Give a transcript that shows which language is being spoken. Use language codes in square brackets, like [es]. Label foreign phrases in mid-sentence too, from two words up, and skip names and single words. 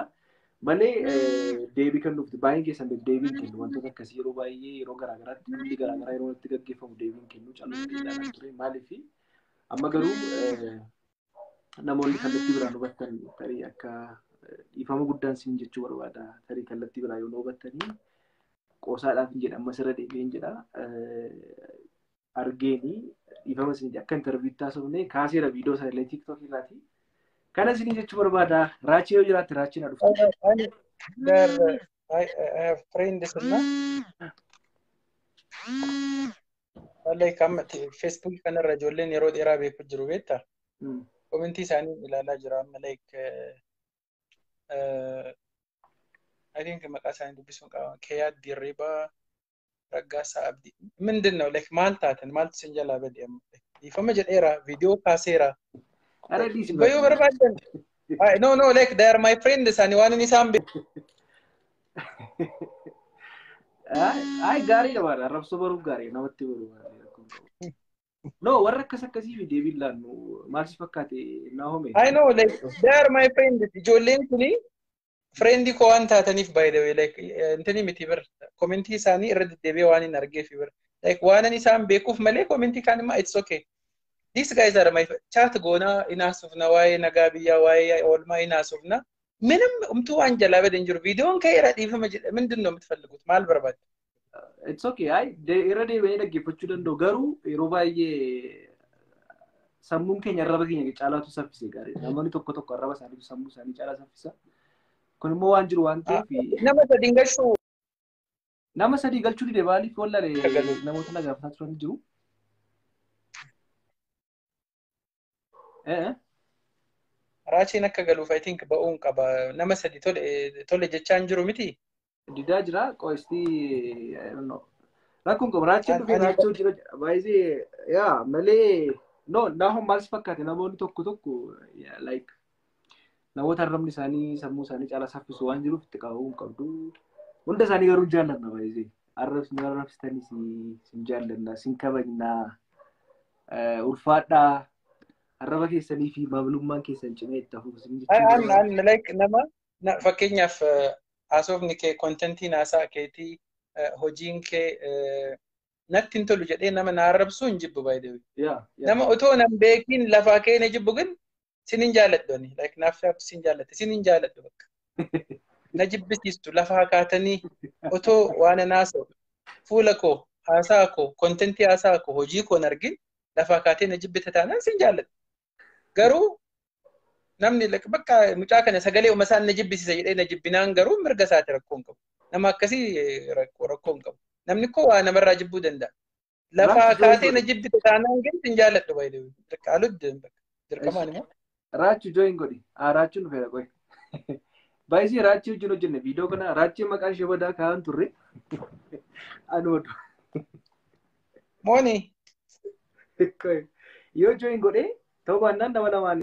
[om] Malee deebii kan nuti baay'een keessan deebiin kennu wantoota akkasii yeroo baay'ee yeroo garaagaraatti dhimmi garaagaraa yeroo itti gaggeeffamu deebiin kennu calluudhaan ture maaliif amma garuu namoonni kallattii biraan hubattan tarii akka dhiifama guddaan siin jechuu barbaada tarii kallattii biraa yoo hubattanii qoosaadhaaf hin jedha amma sirra deebiin jedha argeeni dhiifama siin akka intarviitti taasifne kaaseera viidiyoo isaa illee tiktook irraati kana siin jechuu barbaada raachii yoo jiraatte raachii na dhuftu. [en] I have friends [om] na like amma Facebook kanarra ijoolleen yeroo dheeraa beeku jiru beektaa? Komentii isaanii ilaalaa jira amma [en] like I think [om] maqaa isaanii dubbisuun qaba. Keeyaa Dirribaa Raggaasaa Abdii. [am] ምንድን ነው [om] like maal taatan maaltu sin jalaa bade amma dhiifama jedheera viidiyoo kaaseera. Bayyoo barbaadan. [en] No like they are my friends ani waan isaan beeku. [om] Ay gaarii dha waan arrabsoo baruu gaarii namatti baruu waan no warra akkas akkasii fi deebiin laannu maal si fakkaate Naahome. [en] I know like they are my friends [om] ijoolleen kuni friendii koo waan taataniif [en] by the way [om] like intini miti bir komentii isaanii irra deddeebi'ee waan hin argeef bir like waan isaan beekuuf malee komentii kaan immoo [en] it's okay. These guys are my chat [om] goona inaasufna waa'ee nagaa biyyaa waa'ee oolmaa inaasufna ምንም umtuu waan jalaa badan jiru viidiyoon kee irra dhiifama jedha [am] ምንድን ነው የምትፈልጉት [om] maal barbaaddu? [en] It's okay. [om] Ay irra deebi'ee dhaggeeffachuu danda'u garuu yeroo baay'ee sammuun keenya arraba keenya caalaatu saffisee gaarii namoonni tokko tokko arraba isaanii sammuu isaanii caalaa saffisa. Kun immoo waan jiru waan ta'eef nama sadii galchuu dide baaliif wallaale namoota na gaafataa turan jiru. Raachiin akka galuuf [en] I think [om] ba'uun qaba nama sadii tole jechaan jiru miti. Didaa jira qo'istii [en] I don't know. [om] Rakkoon qaba raachiin dhufee raachuu jira baay'ee yaa malee no Naahome maal si fakkaate namoonni tokko tokko like namoota arrabni isaanii sammuu isaanii caalaa saffisu waan jiruuf itti qabuu qabdu. Hunda isaanii garuu jaallanna baay'ee. Arrabsitanii sin jaallanna sin kabajna ulfaadhaa arraba keessanii fi maamilummaan keessan cimee itti hafuuf sin jechuudha. An like nama fakkeenyaaf haasofni kee kontentiin haasaa keetii hojiin kee natti hin tolu jedhee nama na arrabsuu hin jibbu [en] by the way. [om] Nama otoo nan beekiin lafaa kee na jibbu ግን sinin jaaladhu ani like naaf sin jaaladhu sinin jaaladhu bakka. Na jibbisiistu lafaa kaatanii otoo waan naasoo fuula koo haasaa koo kontentii haasaa koo hojii koo nargin lafaa kaatee na jibbita taanaan sin jaaladhu. Garuu namni bakka mucaa kana sagalee umasaan na jibbisiisa jedhee na jibbinaan garuu mirga isaati rakkoon qabu. Nama akkasii rakkoon qabu. Namni koo waa namarraa jibbuu danda'a. Lafaa kaatee na jibbita taanaan ግን sin jaaladhu [en] by the way. [om] Dirqaaludde dirqamaan immoo. Raachuu join godhi. Raachuun dhufeera qoy. Baay'ee raachuu wajjin hojjenne viidiyoo kana raachuu maqaan ishee badaa kaa'an turre. Anoodu. Mooni. Yoo join godhee ta'uu baannaan nama lamaan